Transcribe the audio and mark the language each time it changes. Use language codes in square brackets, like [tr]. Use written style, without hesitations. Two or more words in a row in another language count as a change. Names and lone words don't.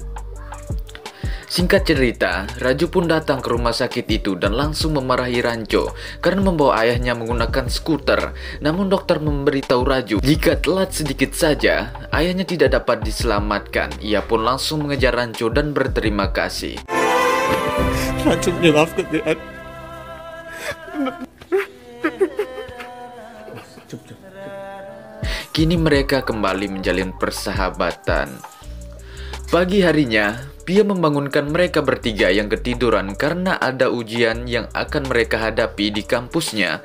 [id] Singkat cerita, Raju pun datang ke rumah sakit itu dan langsung memarahi Ranco karena membawa ayahnya menggunakan skuter. Namun dokter memberitahu Raju jika telat sedikit saja, ayahnya tidak dapat diselamatkan. Ia pun langsung mengejar Ranco dan berterima kasih. [hi] Ranco मुझे माफ कर दे यार. [id] Kini mereka kembali menjalin persahabatan. Pagi harinya, Pia membangunkan mereka bertiga yang ketiduran karena ada ujian yang akan mereka hadapi di kampusnya.